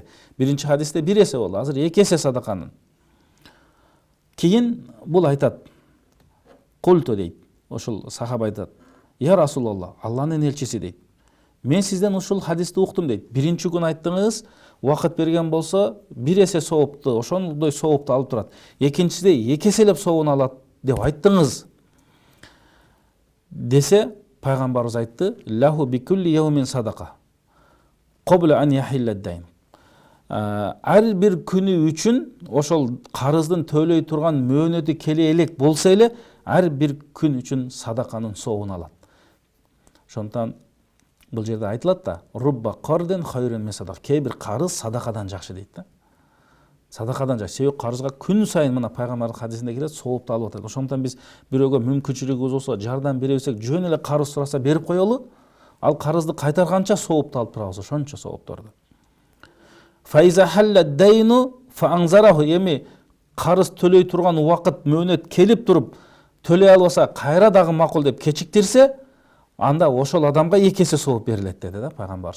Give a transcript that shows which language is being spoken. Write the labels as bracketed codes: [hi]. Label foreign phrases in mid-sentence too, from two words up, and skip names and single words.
[ky] Биринчи хадисте 1 эсе болду, азыр 2 эсе садаканын. Кийин бул айтат, култу дейт, ошол сахаба айтат, [ar] يا رسول الله, [ky] Алланын элчиси дейт, мен сизден ушул хадисти уктум дейт. Биринчи күн айттыңыз, убакыт берген болсо 1 эсе соопту, ошондой соопту алып турат. Экинчиде 2 эселеп соогун алат деп айттыңыз. Десе, пайгамбарыбыз айтты, [ar] له بكل يوم صدقة. قبل أن يحل الدين. [ky] Ар бир күнү үчүн ошол карыздын төлөй турган мөөнөтү келе элек болсо эле, ар бир күн үчүн садаканын соогун алат. Ошондон бул жерде айтылат да, [ar] رب قرض خير من صدقة. [ky] Кээ бир карыз садакадан жакшы дейт да. Садакадан жакшы. Себеби карызга күн сайын мына пайгамбардын хадисинде келет, соопту алып атат. Ошондон биз бирөөгө мүмкүнчүлүгүбүз болсо, жардам бере берсек, жөн эле карыз сураса берип коелу. Ал карызды кайтарганча соопту алып турабыз, ошончо соопторду. [ar] فإذا حل الدين فأنظره, [ky] эми карыз төлөй турган убакыт мөөнөт келип туруп, төлөй албаса кайра дагы макул деп кечиктирсе, анда ошол адамга 2 эсе сооп берилет деди да пайгамбарыбыз.